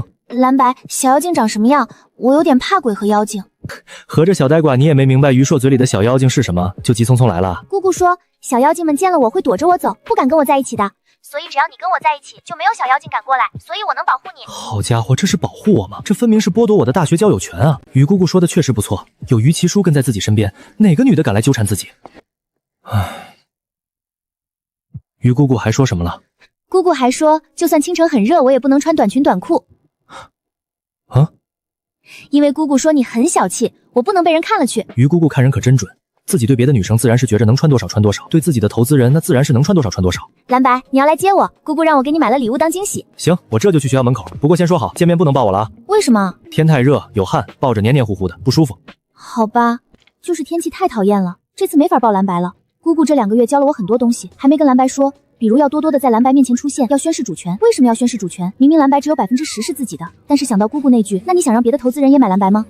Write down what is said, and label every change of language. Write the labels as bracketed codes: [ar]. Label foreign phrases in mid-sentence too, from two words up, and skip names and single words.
[zh] 蓝白，小妖精长什么样？我有点怕鬼和妖精。合着小呆瓜你也没明白于硕嘴里的小妖精是什么，就急匆匆来了。姑姑说，小妖精们见了我会躲着我走，不敢跟我在一起的。所以只要你跟我在一起，就没有小妖精敢过来，所以我能保护你。好家伙，这是保護我嗎？這分明是剝奪我的大學交友權啊！於姑姑說的確實不錯，有於其書跟在自己身邊，哪個女的敢來糾纏自己？唉，於姑姑還說什麼了？姑姑還說，就算清晨很熱，我也不能穿短裙短褲。啊？因為姑姑說你很小氣，我不能被人看了去。於姑姑看人可真準。自己對別的女生自然是覺着能穿多少穿多少，對自己的投資人那自然是能穿多少穿多少。藍白，你要來接我，姑姑讓我給你買了禮物當驚喜。行，我這就去學校門口。不過先說好，見面不能抱我了啊。為什麼？天太熱，有汗，抱着黏黏糊糊的，不舒服。好吧，就是天氣太討厭了，這次沒法抱藍白了。姑姑這2個月教了我很多東西，還沒跟藍白說。比如要多多的在藍白面前出現，要宣示主權。為什麼要宣示主權？明明藍白只有10%是自己的，但是想到姑姑那句，那你想讓別的投資人也買藍白嗎？